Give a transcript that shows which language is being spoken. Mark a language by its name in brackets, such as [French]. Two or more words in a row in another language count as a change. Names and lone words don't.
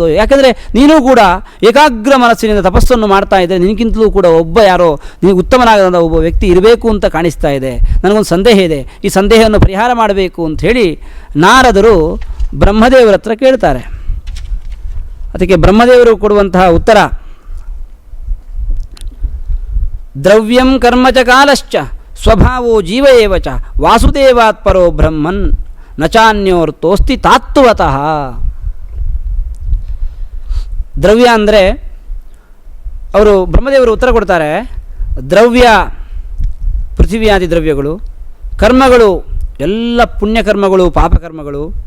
[Kannada] ಯಾಕೆಂದರೆ ನೀನೂ ಕೂಡ ಏಕಾಗ್ರ ಮನಸ್ಸಿನಿಂದ ತಪಸ್ಸನ್ನು ಮಾಡ್ತಾ ಇದ್ದರೆ ನಿನಗಿಂತಲೂ ಕೂಡ ಒಬ್ಬ ಯಾರೋ ನಿನಗೆ ಉತ್ತಮನಾಗದಂಥ ಒಬ್ಬ ವ್ಯಕ್ತಿ ಇರಬೇಕು ಅಂತ ಕಾಣಿಸ್ತಾ ಇದೆ. ನನಗೊಂದು ಸಂದೇಹ ಇದೆ, ಈ ಸಂದೇಹವನ್ನು ಪರಿಹಾರ ಮಾಡಬೇಕು ಅಂಥೇಳಿ ನಾರದರು ಬ್ರಹ್ಮದೇವರ ಹತ್ರ ಕೇಳ್ತಾರೆ. ಅದಕ್ಕೆ ಬ್ರಹ್ಮದೇವರು ಕೊಡುವಂತಹ ಉತ್ತರ, [Sanskrit] ದ್ರವ್ಯಂ ಕರ್ಮ ಚ ಕಾಲಶ್ಚ ಸ್ವಭಾವೋ ಜೀವ ಏವ ಚ ವಾಸುದೇವಾತ್ ಪರೋ ಬ್ರಹ್ಮನ್ ನಚಾನ್ಯೋರ್ತೋಸ್ತಿ ತಾತ್ವತಃ. [Kannada] ದ್ರವ್ಯ ಅಂದರೆ ಅವರು ಬ್ರಹ್ಮದೇವರು ಉತ್ತರ ಕೊಡ್ತಾರೆ, ದ್ರವ್ಯ ಪೃಥಿವಿಯಾದಿ ದ್ರವ್ಯಗಳು, ಕರ್ಮಗಳು ಎಲ್ಲ ಪುಣ್ಯಕರ್ಮಗಳು ಪಾಪಕರ್ಮಗಳು,